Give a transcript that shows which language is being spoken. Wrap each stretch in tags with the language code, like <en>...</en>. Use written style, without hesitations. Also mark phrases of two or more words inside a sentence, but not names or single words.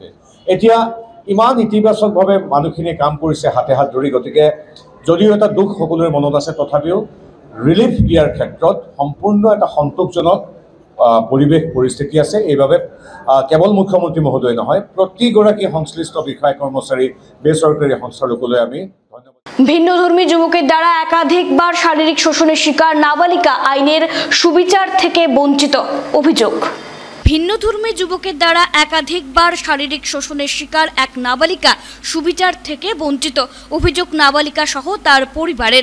<as>এতিয়া ইমান ইতিবাচকভাৱে মানুহখিনিয়ে কাম কৰিছে হাতে হাত ধৰি, গতিকে যদিও এটা দুখ সকলোৰে মনত আছে তথাপিও ৰিলিফ দিয়াৰ ক্ষেত্ৰত সম্পূৰ্ণ এটা সন্তোষজনক পৰিৱেশ পৰিস্থিতি আছে। এইবাবে কেৱল মুখ্যমন্ত্ৰী মহোদয় নহয়, প্ৰতিগৰাকী সংশ্লিষ্ট বিষয়া কৰ্মচাৰী বেচৰকাৰী সংস্থাৰ লোকলৈ আমি ধন্যবাদ।</as> <bn>ভিন্নধর্মী যুবকের দ্বারা একাধিকবার শারীরিক শোষণের শিকার নাবালিকা আইনের সুবিচার থেকে বঞ্চিত অভিযোগ। ভিন্নধর্মী যুবকের দ্বারা একাধিকবার শারীরিক শোষণের শিকার এক নাবালিকা সুবিচার থেকে বঞ্চিত অভিযোগ নাবালিকা সহ তার পরিবারের।</bn>